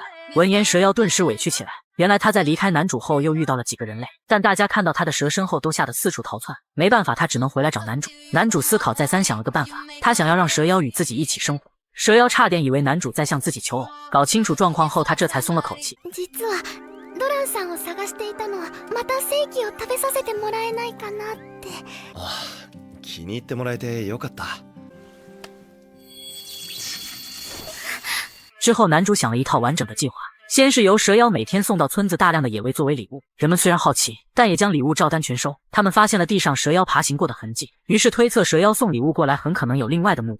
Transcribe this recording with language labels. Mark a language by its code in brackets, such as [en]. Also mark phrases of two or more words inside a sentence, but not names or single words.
[zh] 闻言，蛇妖顿时委屈起来。原来他在离开男主后又遇到了几个人类，但大家看到他的蛇身后都吓得四处逃窜，没办法，他只能回来找男主。男主思考再三想了个办法，他想要让蛇妖与自己一起生活。蛇妖差点以为男主在向自己求偶，搞清楚状况后，他这才松了口气。 [ja] 実はドランさんを探していたのはまた正規を食べさせてもらえないかなって。ああ、気に入ってもらえてよかった。 [zh] 之后，男主想了一套完整的计划。先是由蛇妖每天送到村子大量的野味作为礼物，人们虽然好奇，但也将礼物照单全收。他们发现了地上蛇妖爬行过的痕迹，于是推测蛇妖送礼物过来很可能有另外的目的。